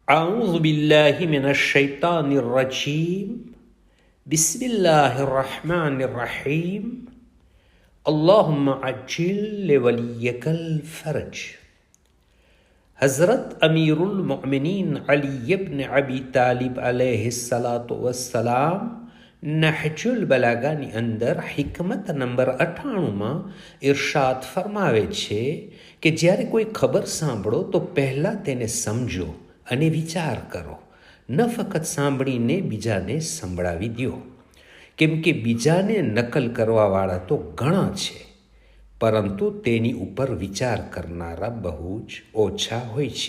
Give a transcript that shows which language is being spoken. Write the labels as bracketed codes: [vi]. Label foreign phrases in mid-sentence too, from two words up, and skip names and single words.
[ar] أعوذ بالله من الشيطان الرجيم بسم الله الرحمن الرحيم اللهم عجل لوليك الفرج. [gu] હઝરત અમીરુલ મુઅમિનીન અલી ઇબ્ન અબી તાલિબ અલૈહિસ્સલાતુ વસ્સલામ નહજુલ બલાગાની અંદર હિકમત નંબર 98માં ઇરશાદ ફરમાવે છે કે જ્યારે કોઈ ખબર સાંભળો તો પહેલાં તેને સમજો અને વિચાર કરો, ન ફક્ત સાંભળીને બીજાને સંભળાવી દો, કેમ કે બીજાને નકલ કરવાવાળા તો ઘણા છે, પરંતુ તેની ઉપર વિચાર કરનારા બહુ જ ઓછા હોય છે.